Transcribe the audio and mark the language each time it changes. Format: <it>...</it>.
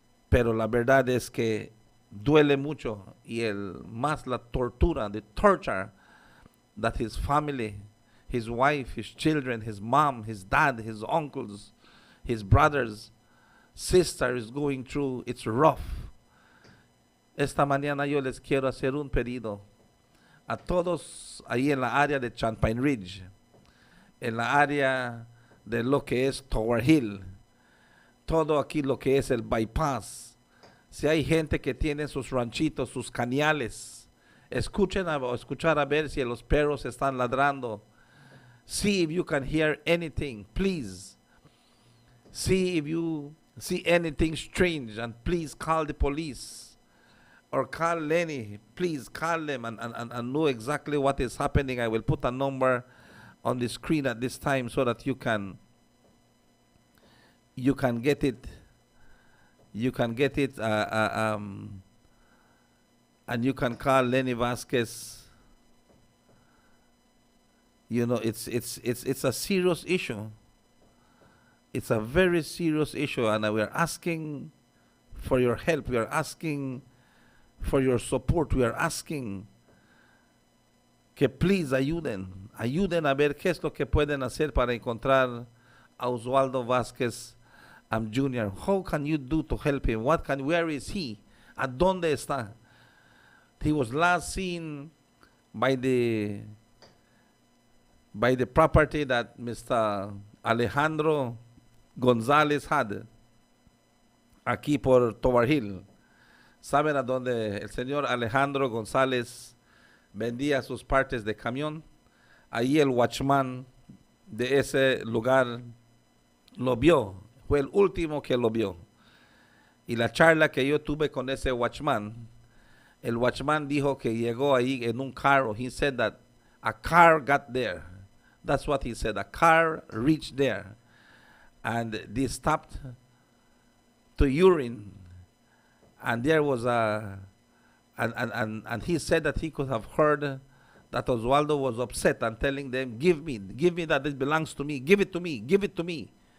<es>Pero la verdad es que duele mucho. Y más la tortura,</es> <en>the torture that his family, his wife, his children, his mom, his dad, his uncles, his brothers, sister is going through, it's rough.</en> <es>Esta mañana yo les quiero hacer un pedido a todos ahí en la área de Champagne Ridge, en la área de lo que es Tower Hill, todo aquí lo que es el bypass. Si hay gente que tiene sus ranchitos, sus cañales, escuchar a ver si los perros están ladrando.</es> <en>See if you can hear anything, please. See if you see anything strange, and please call the police or call Lenny. Please call them and know exactly what is happening. I will put a number on the screen at this time so that you can get it. You can get it, and you can call Lenny Vasquez. You know, it's a serious issue. It's a very serious issue, and we are asking for your help. We are asking for your support. We are asking</en> <es>que please ayuden a ver qué es lo que pueden hacer para encontrar a Oswaldo Vázquez Jr.</es> <en>How can you do to help him? Where is he?</en> <es>¿A dónde está?</es> <en>He was last seen by the property that Mr.</en> <es>Alejandro González had aquí por Tower Hill. ¿Saben a dónde el señor Alejandro González vendía sus partes de camión? Ahí el watchman de ese lugar lo vio. Fue el último que lo vio. Y la charla que yo tuve con ese watchman, el watchman dijo que llegó ahí en un carro.</es> <en>He said that a car got there. That's what he said. A car reached there. and they stopped to urine, and there was and he said that he could have heard that Oswaldo was upset and telling them, give me that, this belongs to me, give it to me, give it to me.</en>